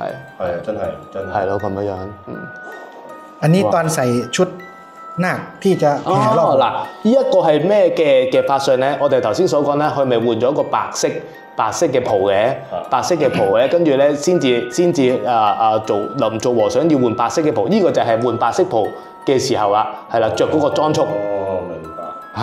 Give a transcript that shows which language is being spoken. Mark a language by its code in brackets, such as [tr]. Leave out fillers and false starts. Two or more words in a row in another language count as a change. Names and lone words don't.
[yue] 真係係咯咁樣 [th] อันนี้ตอนใส่ชุดนาคที่จะแห่รอบ [yue] 嗱，呢一個係咩嘅法相咧？我哋頭先所講咧，佢咪換咗個白色嘅袍嘅，白色嘅袍咧，跟住咧先至臨做和尚要換白色嘅袍，呢個就係換白色袍嘅時候啦，係啦，着嗰個裝束。明白。